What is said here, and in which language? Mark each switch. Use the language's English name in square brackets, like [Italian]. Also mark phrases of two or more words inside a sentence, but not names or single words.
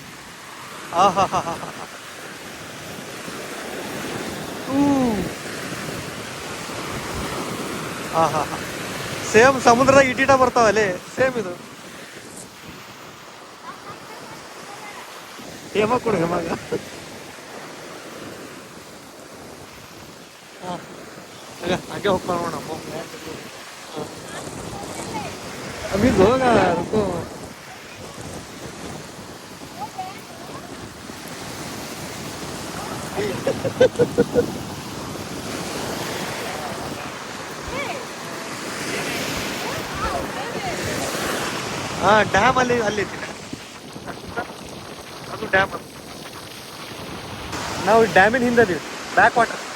[Kannada] ಸೇಮ್ ಸಮುದ್ರದಾಗ ಇಟೀಟ ಬರ್ತಾವ ಅಲ್ಲಿ, ಸೇಮ್ ಇದು. ಹೇಮ ಕೊಡು, ಹೇಮಾಗ. ಹಾಗೆ ಹೋಗ್ತಾ ನೋಡ. [Hindi] अभी होगा, रुको. [Kannada] ಹಾ ಡ್ಯಾಮ್ ಅಲ್ಲಿ ಐತಿ ಅದು ಡ್ಯಾಮ್. ನಾವು ಡ್ಯಾಮಿನ ಹಿಂದೆ ಅದೀವಿ, [English] back water.